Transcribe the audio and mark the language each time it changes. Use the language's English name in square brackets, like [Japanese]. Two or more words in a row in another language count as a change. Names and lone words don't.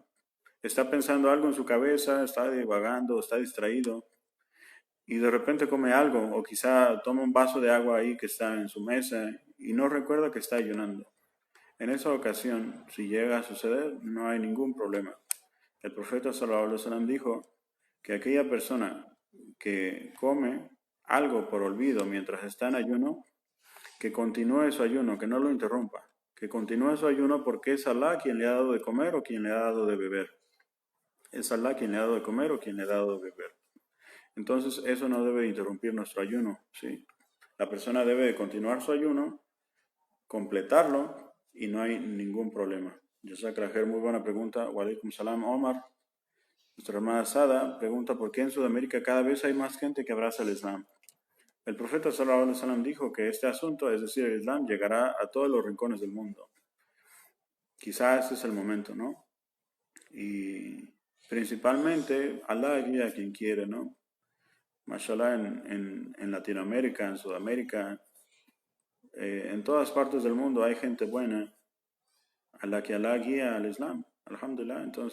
[Spanish] Está pensando algo en su cabeza, está divagando, está distraído, y de repente come algo, o quizá toma un vaso de agua ahí que está en su mesa y no recuerda que está ayunando. En esa ocasión, si llega a suceder, no hay ningún problema. El profeta [Arabic] صلى الله عليه وسلم [Spanish] dijo que aquella persona que come algo por olvido mientras está en ayuno, que continúe su ayuno, que no lo interrumpa, que continúe su ayuno porque es Allah quien le ha dado de comer o quien le ha dado de beber. Es Allah quien le ha dado de comer o quien le ha dado de beber. Entonces eso no debe interrumpir nuestro ayuno, ¿sí? La persona debe de continuar su ayuno, completarlo y no hay ningún problema. [Arabic] جزاك الله خير, [Spanish] muy buena pregunta. [Arabic] وعليكم السلام, [Spanish] Omar. Nuestra hermana Sada pregunta por qué en Sudamérica cada vez hay más gente que abraza el Islam. El profeta [Arabic] صلى الله عليه وسلم [Spanish] dijo que este asunto, es decir, el Islam, llegará a todos los rincones del mundo. Quizás este es el momento, ¿no? Y principalmente Allah guía a quien quiere, ¿no? Mashallah, en Latinoamérica, en Sudamérica, en todas partes del mundo hay gente buena a la que Allah guía al Islam, alhamdulillah.